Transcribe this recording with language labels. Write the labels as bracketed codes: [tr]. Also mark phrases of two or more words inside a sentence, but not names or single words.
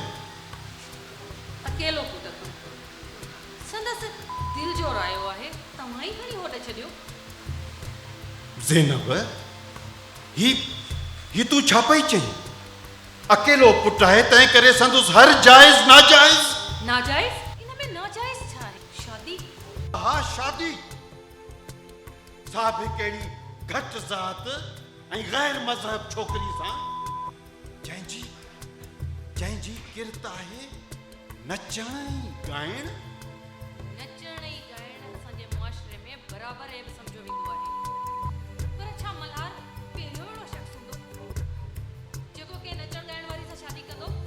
[sd] अकेलो पुट संदसि दिलि जो रायो आहे, तव्हां ई खणी होॾे छॾियो। ज़ैनब ही तू छा पई चई? अकेलो पुट आहे तंहिं करे संदुसि हर जाइज़ नाजाइज़। नाजाइज़? इन में नाजाइज़ छा आहे? शादी? हाँ शादी सा भी कहिड़ी घटि ज़ात ऐं गैर मज़हब छोकिरी सां जंहिंजी किरत आहे नचण ऐं ॻाइण। नचण ऐं ॻाइण असांजे मुआशरे में बराबरि ऐब सम्झो वेंदो आहे। पर छा मल्हार पहिरियों अहिड़ो शख़्स हूंदो जेको कंहिं नचण ॻाइण वारी सां शादी कंदो?